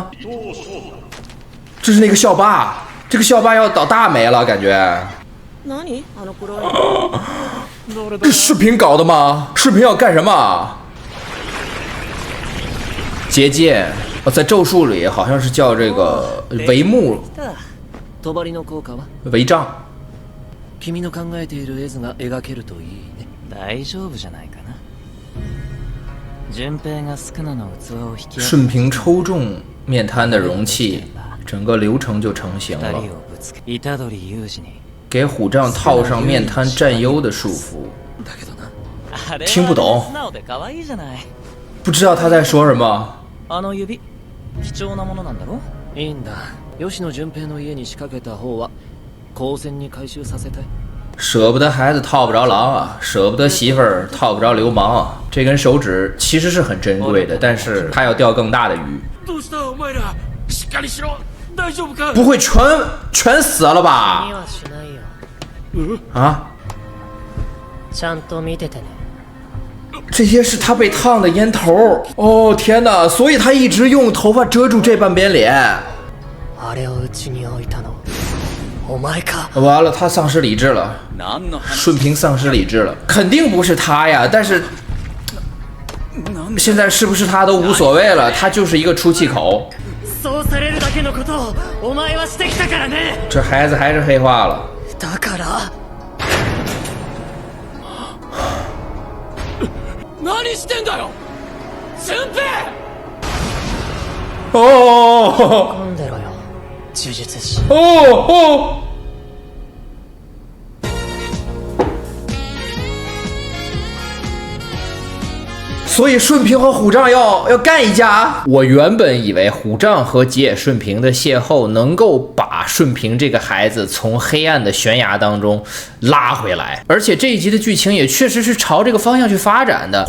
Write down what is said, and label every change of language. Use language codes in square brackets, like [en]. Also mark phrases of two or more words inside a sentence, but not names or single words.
[zh] 这是那个校霸，这个校霸要倒大霉了，感觉。这顺平搞的吗？顺平要干什么？结界，在咒术里好像是叫这个帷幕。违章。 [ja] 君の考えている絵図が描けるといいね。大丈夫じゃないかな。順平が宿儺の器を引き。 [zh] 顺平抽中面瘫的容器，整个流程就成型了。给虎杖套上面瘫占优的束缚。听不懂，不知道他在说什么。 [ja] あの指、貴重なものなんだろ？いいんだ。吉野順平の家に仕掛けた方は高専に回収させたい。 [zh] 舍不得孩子套不着狼啊，舍不得媳妇儿套不着流氓啊。这根手指其实是很珍贵的，但是他要钓更大的鱼。不会全死了吧？啊？这些是他被烫的烟头。哦天哪！所以他一直用头发遮住这半边脸。 [ja] お前か。 [zh] 完了，他丧失理智了，顺平丧失理智了，肯定不是他呀。但是现在是不是他都无所谓了，他就是一个出气口。 [ja] そうされるだけのことをお前はしてきたからね。 [zh] 这孩子还是黑化了。 [ja] だから。何してんだよ、順平。哦飲んでろよ呪術師。哦。 [zh] 所以顺平和虎杖要干一架。我原本以为虎杖和吉野顺平的邂逅能够把顺平这个孩子从黑暗的悬崖当中拉回来，而且这一集的剧情也确实是朝这个方向去发展的。